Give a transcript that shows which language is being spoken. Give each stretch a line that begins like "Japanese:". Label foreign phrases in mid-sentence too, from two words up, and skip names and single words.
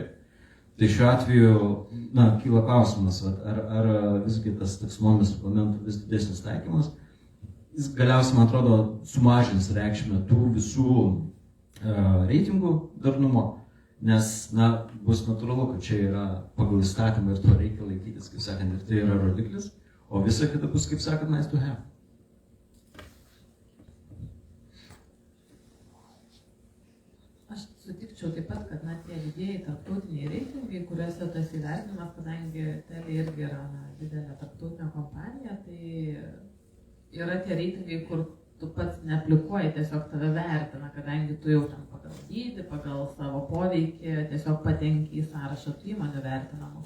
Lithuanian: Tai šiuo atveju, kyla klausimas, ar visgi tas taksonomijos reglamentų vis didesnis taikymas, jis galiausiai, man atrodo, sumažins reikšmę tų visų reitingų darnumo, nes, bus natūralu, kad čia yra pagal įstatymą ir to reikia laikytis, kaip sakant, ir tai yra rodiklis, o visa kita bus, kaip sakant,
English: nice to have.
Lithuanian: Sutikčiau taip pat, kad tie didieji tarptautiniai reitingai, kuriuose tas įvertinimas, kadangi Telia irgi yra didelė tarptautinė kompanija, tai yra tie reitingai, kur tu pats neaplikuoji, tiesiog tave vertina, kadangi tu jau ten pagal dydį, pagal savo poveikį, tiesiog patenki į sąrašą tų įmonių vertinamų.